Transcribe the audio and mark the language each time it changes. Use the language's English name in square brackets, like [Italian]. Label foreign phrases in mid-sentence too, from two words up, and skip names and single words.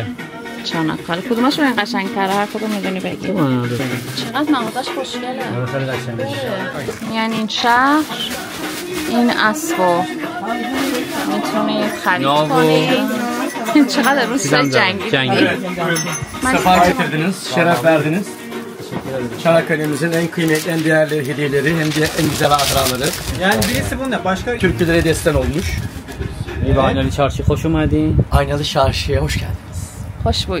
[Persian] کدومش این قشنگ تره؟ هر کدوم میدونی بگی. چقدر مغازش خوشگله. یعنی این شهر این اسبو میتونید خرید کنید. چقدر روسای جنگی. [Turkish] Sefa getirdiniz, şeref verdiniz. Çanakkale'mizin en kıymetli, en değerli hediyeleri hem de en güzel hatıraları. Yani birisi bunda başka Türklere destan olmuş. Aynalı Çarşı hoş geldin. Aynalı Çarşı'ya hoş geldiniz. Hoş bulduk.